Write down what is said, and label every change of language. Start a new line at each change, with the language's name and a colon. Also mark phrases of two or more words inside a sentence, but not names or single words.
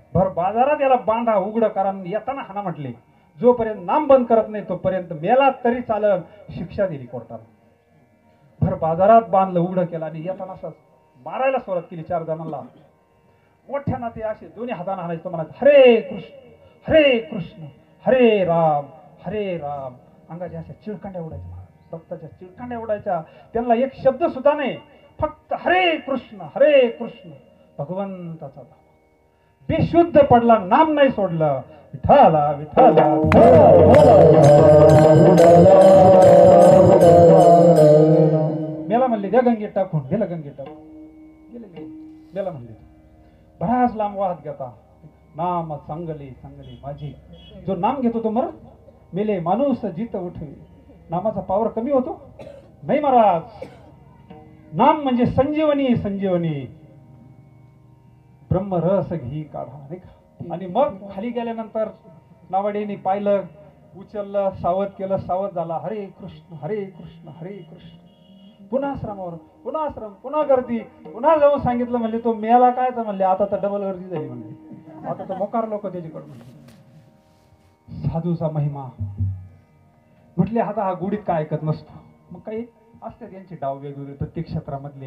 Marathi: भर बाजारात याला बांधा, उघडं करा, येताना हाना म्हटले. जोपर्यंत नाम बंद करत नाही तोपर्यंत मेला तरी चालल. शिक्षा दिली कोर्टाला. भर बाजारात बांधलं, उघडं केलं आणि येताना असं मारायला सुरुवात केली 4 जणांना. मोठ्यानं ते असे दोन्ही हाताने हाणायचं, म्हणत हरे कृष्ण हरे कृष्ण हरे राम हरे राम. अंगाच्या अशा चिळकांड्या उडायच्या, रक्ताच्या चिळकांड्या उडायच्या. त्यांना एक शब्द सुद्धा नाही, फक्त हरे कृष्ण भगवंताचा नाम. बेशुद्ध पडला, नाम नाही सोडलं. विठाला विठाला मेला म्हणले, द्या गंगेत टाकून. गेलं गंगेत टाकून, गेले मेला म्हणले. बराच लांब वाहत घेता. नाम चांगले चांगले माझे. जो नाम घेतो तो मर मेले माणूस जित उठे. नामाचा पावर कमी होतो नाही महाराज. नाम म्हणजे संजीवनी संजीवनी. ब्रह्मरस घी काढा नाही का. आणि मग खाली गेल्यानंतर नावाडीने पाहिलं, उचललं, सावध केलं, सावध झाला. हरे कृष्ण हरे कृष्ण. पुन्हा आश्रमावर, पुन्हा आश्रम, पुन्हा गर्दी, पुन्हा जाऊन सांगितलं. म्हणले तो मेला काय तर म्हणले, आता तर डबल गर्दी झाली म्हणले. आता तर मोकार लोक त्याच्याकडे म्हणले. साधूचा महिमा म्हटले. आता हा गुढीत काय ऐकत नसतो. मग काही असते त्यांचे डाव वेगवेगळे प्रत्येक क्षेत्रामधले.